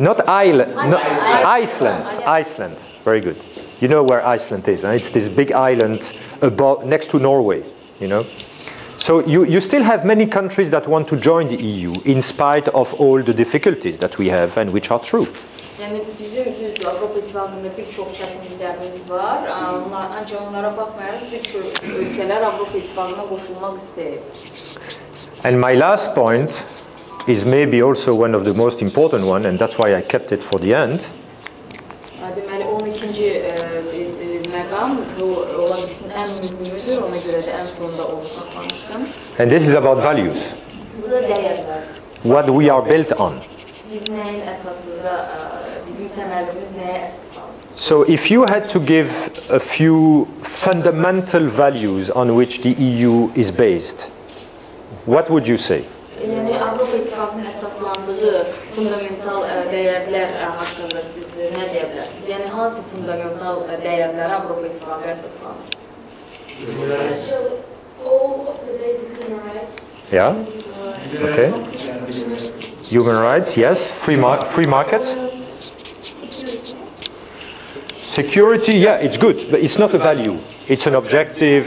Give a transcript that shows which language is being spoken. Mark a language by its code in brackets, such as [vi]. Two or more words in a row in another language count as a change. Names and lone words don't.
[en] Not Ireland. No, Iceland. Iceland. Very good. You know where Iceland is, huh? It's this big island above, next to Norway, you know. So you still have many countries that want to join the EU in spite of all the difficulties that we have and which are true. [az] Yəni bizim düzdür, Avropa İttifaqında bir çox çətinliklərimiz var, ancaq onlara baxmayaraq bir çox ölkələr Avropa İttifaqına qoşulmaq istəyir. [en] And my last point is maybe also one of the most important one, and that's why I kept it for the end. [az] Deməli, 12-ci məqam bu olasının ən mühümüdür, ona görə də ən sonda onu saxlamışdım. [en] And this is about values. [az] Bu da dəyərlər. [en] What we are built on. [az] Biz nəyin əsasında, bizim təməlimiz nəyə əsas qalır? [en] So if you had to give a few fundamental values on which the EU is based, what would you say? [az] Yəni Avropa İttifaqının əsaslandığı fundamental dəyərlər haqqında siz nə deyə bilərsiniz? Yəni hansı fundamental dəyərlər Avropa İttifaqı əsaslanır? [en] All of the basic human rights. Yeah. Okay. Human rights, yes. Free market. Security, yeah, it's good, but it's not a value. It's an objective.